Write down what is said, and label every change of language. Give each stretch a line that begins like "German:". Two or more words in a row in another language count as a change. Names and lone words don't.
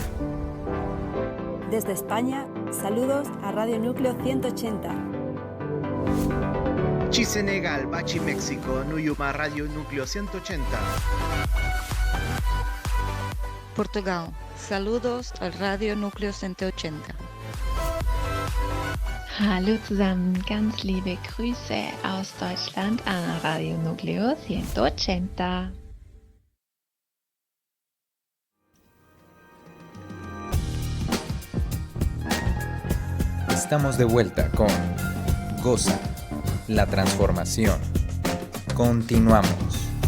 Spanish: Desde España, saludos a Radio Núcleo 180. Senegal, Bachi, México, Nuyuma, Radio Núcleo 180. Portugal, saludos al Radio Núcleo 180.
German: Hallo zusammen, ganz liebe Grüße aus Deutschland an Radio Núcleo 180.
Spanish: Estamos de vuelta con Goza, la transformación. Continuamos.